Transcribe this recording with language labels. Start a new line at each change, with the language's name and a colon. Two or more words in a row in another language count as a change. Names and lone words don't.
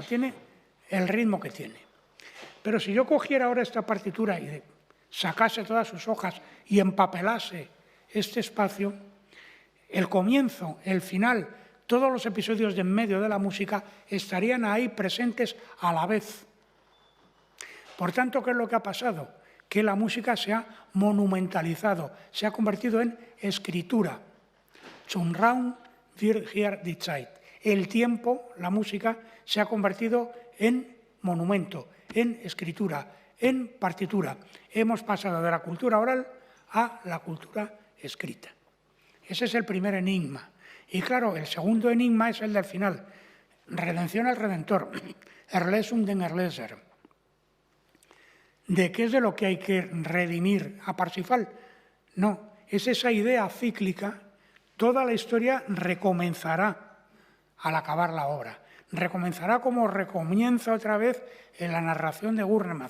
Spanish: Tiene el ritmo que tiene. Pero si yo cogiera ahora esta partitura y sacase todas sus hojas y empapelase este espacio, el comienzo, el final, todos los episodios de en medio de la música estarían ahí presentes a la vez. Por tanto, ¿qué es lo que ha pasado? Que la música se ha monumentalizado, se ha convertido en escritura.
German: Zum Raum wird hier die Zeit.
Spanish: El tiempo, la música, se ha convertido en monumento, en escritura, en partitura. Hemos pasado de la cultura oral a la cultura escrita. Ese es el primer enigma. Y claro, el segundo enigma es el del final. Redención al Redentor.
German: Erlösung den Erlöser.
Spanish: ¿De qué es de lo que hay que redimir a Parsifal? No, es esa idea cíclica. Toda la historia recomenzará al acabar la obra. Recomenzará como recomienza otra vez en la narración de Gurnemann.